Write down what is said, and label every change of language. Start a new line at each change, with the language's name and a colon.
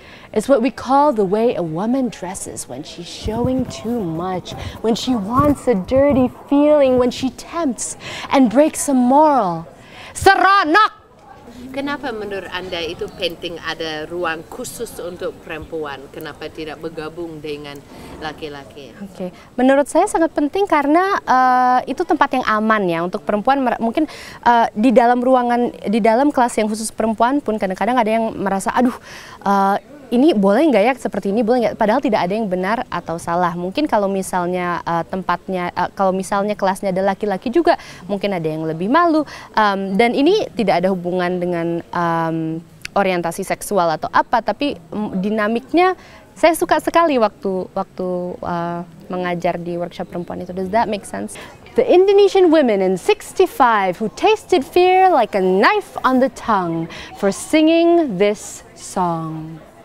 English: It's what we call the way a woman dresses when she's showing too much, when she wants a dirty feeling, when she tempts and breaks a moral.
Indonesian: Seronok! Kenapa menurut Anda itu penting ada ruang khusus untuk perempuan? Kenapa tidak bergabung dengan laki-laki? Oke, menurut saya sangat penting karena itu tempat yang aman ya untuk perempuan. Mungkin di dalam ruangan, di dalam kelas yang khusus perempuan pun kadang-kadang ada yang merasa, aduh, ini boleh nggak ya seperti ini, boleh nggak? Padahal tidak ada yang benar atau salah. Mungkin kalau misalnya kalau misalnya kelasnya ada laki-laki juga, mungkin ada yang lebih malu. Dan ini tidak ada hubungan dengan orientasi seksual atau apa, tapi dinamiknya saya suka sekali waktu mengajar di workshop perempuan itu.
English: Does that make sense? The Indonesian women in 65 who tasted fear like a knife on the tongue for singing this song.